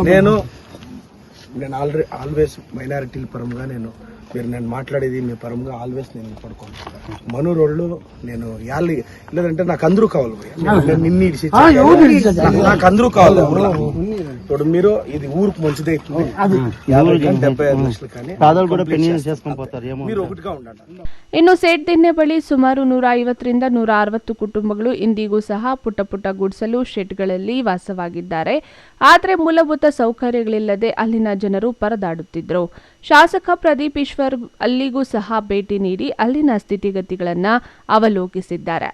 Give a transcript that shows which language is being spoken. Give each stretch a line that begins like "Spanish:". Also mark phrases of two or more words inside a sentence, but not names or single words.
Telugu: నేను ఆల్వేస్ మైనారిటీల పరంగా నేను మాట్లాడేది మీ పరంగా ఆల్వేస్ నేను పడుకోను మనూరోళ్ళు నేను లేదంటే నాకు అందరూ కావాలి నేను నిన్న నాకు అందరూ కావాలి ఇప్పుడు మీరు ఇది ఊరికి మంచిదే 75 లక్షలు కానీ మీరు ఒకటిగా ఉండండి.
Kannada: ಇನ್ನು ಸೇಡ್ದಿನ್ನೆ ಬಳಿ ಸುಮಾರು 150ರಿಂದ 160 ಕುಟುಂಬಗಳು ಇಂದಿಗೂ ಸಹ ಪುಟ್ಟ ಗುಡಿಸಲು ಶೆಡ್ಗಳಲ್ಲಿ ವಾಸವಾಗಿದ್ದಾರೆ. ಆದರೆ ಮೂಲಭೂತ ಸೌಕರ್ಯಗಳಿಲ್ಲದೆ ಅಲ್ಲಿನ ಜನರು ಪರದಾಡುತ್ತಿದ್ದರು. ಶಾಸಕ ಪ್ರದೀಪ್ ಈಶ್ವರ್ ಅಲ್ಲಿಗೂ ಸಹ ಭೇಟಿ ನೀಡಿ ಅಲ್ಲಿನ ಸ್ಥಿತಿಗತಿಗಳನ್ನು ಅವಲೋಕಿಸಿದ್ದಾರೆ.